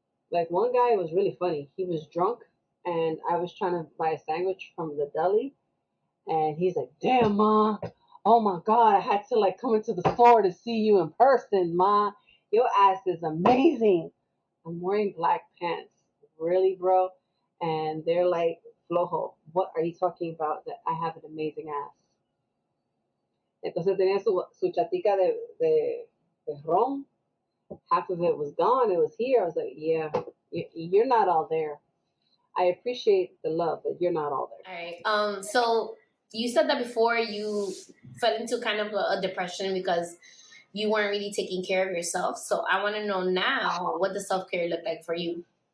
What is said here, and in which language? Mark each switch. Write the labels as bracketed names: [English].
[English] Like one guy was really funny. He was drunk, and I was trying to buy a sandwich from the deli, and he's like, damn, ma, oh my God, I had to like come into the store to see you in person, ma. Your ass is amazing. I'm wearing black pants. Really, bro? And they're like, Flojo, what are you talking about? That I have an amazing ass. [Spanish] Entonces tenía su chatica de ron. [English] Half of it was gone. It was here. I was like, yeah, you're not all there. I appreciate the love, but you're not all there. All right. So you said that before you fell into kind of a depression because you weren't really taking care of yourself. So I want to know now what does self care look like for you?